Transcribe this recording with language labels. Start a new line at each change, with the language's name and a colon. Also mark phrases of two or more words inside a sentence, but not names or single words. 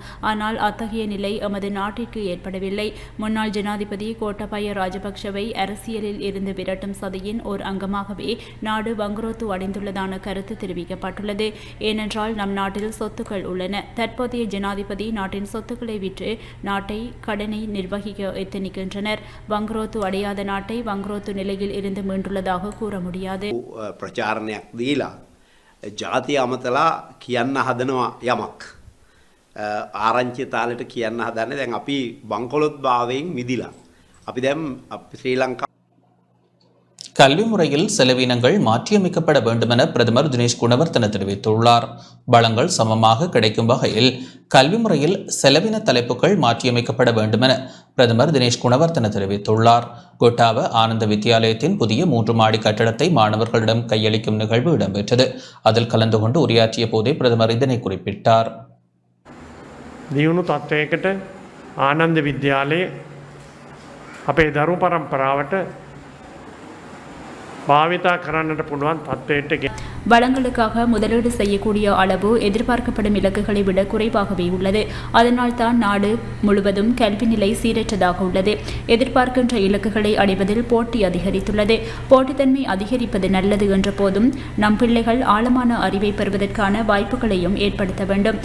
Tamil: ஆனால் அத்தகைய நிலை எமது நாட்டிற்கு ஏற்படவில்லை. முன்னாள் ஜனாதிபதி கோட்டாபய ராஜபக்ஷவை அரசியலில் இருந்து விரட்டும் சதியின் ஓர் அங்கமாகவே நாடு வங்குரோத்து அடைந்துள்ளதான கருத்து தெரிவிக்கப்பட்டுள்ளது. ஏனென்றால் நம் நாட்டில் சொத்துக்கள் உள்ளன. தற்போதைய ஜனாதிபதி நாட்டின் சொத்துக்களை விற்று நாட்டை கடனை நிர்வகிக்க எத்தனிக்கின்றனர். வங்குரோத்து அடையாத நாட்டை வங்குரோத்து நிலையில் இருந்து மீண்டுள்ளதாக கூற முடியாது.
Sinhala: பிரச்சாரණයක් දීලා ජාතිය අමතලා කියන්න හදනවා යමක්. ආරංචි තාලෙට කියන්න හදන්නේ දැන් අපි බංකොලොත් භාවයෙන් මිදිලා. අපි දැන් ශ්‍රී ලංකා
Tamil: கல்வி முறையில் செலவினங்கள் மாற்றியமைக்கப்பட வேண்டுமென பிரதமர் தினேஷ் குணவர்த்தன தெரிவித்துள்ளார். வளங்கள் சமமாக கிடைக்கும் வகையில் கல்வி முறையில் செலவின தலைப்புகள் மாற்றியமைக்கப்பட வேண்டுமென பிரதமர் தினேஷ் குணவர்த்தன தெரிவித்துள்ளார். கொட்டாவ ஆனந்த வித்தியாலயத்தின் புதிய 3 மாடி கட்டடத்தை மாணவர்களிடம் கையளிக்கும் நிகழ்வு இடம்பெற்றது. அதில் கலந்து கொண்டு உரையாற்றிய போதே பிரதமர் இதனை குறிப்பிட்டார்.
Sinhala: දියුණු තත්ත්වයකට ආනන්ද විද්‍යාලයේ අපේ දරු පරම්පරාවට භාවිතා කරන්නට පුළුවන් තත්ත්වයට
Tamil: வளங்களுக்காக முதலீடு செய்யக்கூடிய அளவு எதிர்பார்க்கப்படும் இலக்குகளை விட குறைவாகவே உள்ளது. அதனால் தான் நாடு முழுவதும் கல்வி நிலை சீரற்றதாக உள்ளது. எதிர்பார்க்கின்ற இலக்குகளை அடைவதில் போட்டி அதிகரித்துள்ளது. போட்டித்தன்மை அதிகரிப்பது நல்லது என்ற போதும் நம் பிள்ளைகள் ஆழமான அறிவை பெறுவதற்கான வாய்ப்புகளையும் ஏற்படுத்த வேண்டும்.